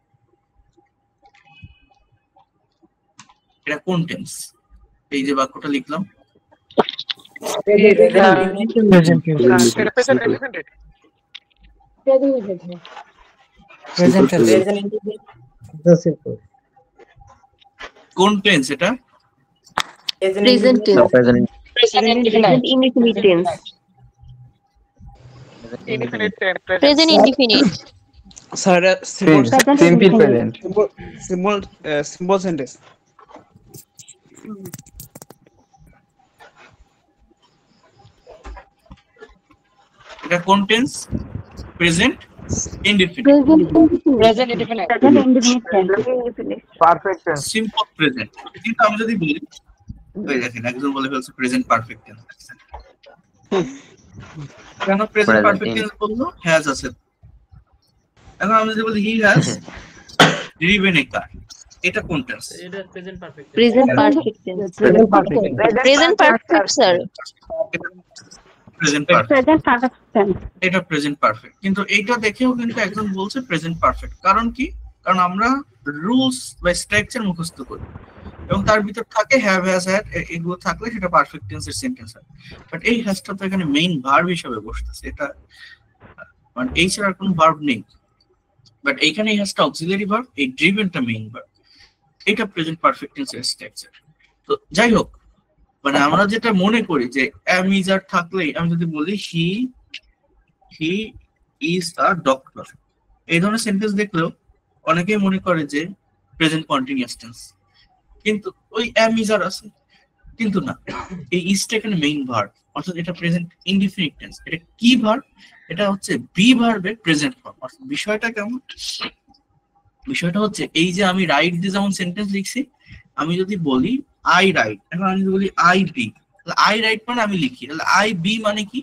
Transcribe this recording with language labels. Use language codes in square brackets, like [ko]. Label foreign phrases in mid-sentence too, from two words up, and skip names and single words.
[bn] এটা কোন টেন্স? এই যে বাক্যটা লিখলাম, কোন টেন্স এটা? [en] Present tense. Present indefinite tense. Present indefinite. Sir, simple present. Simple sentence. [bn] এটা কোন টেন্স? [en] Present indefinite. Present indefinite. Perfect tense. Simple present. [bn] কিন্তু আমি যদি বলি, এই দেখেন একজন বলে ফেলছে [en] present perfect tense. [bn] কেন [en] present perfect tense [bn] বললো? হ্যাজ আছে। এখন আমি যদি বলি [en] he has driven a car, [bn] এটা কোন টেন্স? [en] Present perfect tense. Present perfect, sir. Present perfect. [bn] এটা [en] present perfect, [bn] কিন্তু এইটা দেখেও কিন্তু একজন বলছে [en] present perfect. [bn] কারণ কি? কারণ আমরা রুলস বা স্ট্রাকচার মুখস্থ করি এবং তার ভিতর থাকে [en] have, has, had, [bn] এগুলো থাকলে সেটা [en] perfect tense sentence [bn] হয়। বাট এই হ্যাজটা তো এখানে [en] main verb [bn] হিসেবে বসতেছে, এটা মানে এই ছাড়া কোনো ভার্ব নেই। বাট এইখানে এই হ্যাজটা [en] auxiliary verb, [bn] এই ড্রিভেনটা [en] main verb, [bn] এটা [en] present perfect tense structure. [bn] তো যাই হোক, মানে আমরা যেটা মনে করি যে [en] am, is, are [bn] থাকলেই, আমি যদি বলি [en] he is a doctor, [bn] এই ধরনের সেন্টেন্স দেখলেও অনেকেই মনে করে যে [en] present continuous tense, [bn] কিন্তু ওই [en] am, is, are [bn] আছে। কিন্তু না, এই ইজটা এখানে [en] main verb, [bn] অর্থাৎ এটা [en] present indefinite tense. [bn] এটা কি ভার্ব? এটা হচ্ছে [en] be verb present form. [bn] অর্থাৎ বিষয়টা কেমন? বিষয়টা হচ্ছে এই যে আমি রাইট দিয়ে যেমন সেন্টেন্স লিখছি, আমি যদি বলি [en] I write, [bn] এখন আমি যদি বলি [en] I be, [bn] তাহলে [en] I write [bn] মানে আমি লিখি, তাহলে [en] I be [bn] মানে কি?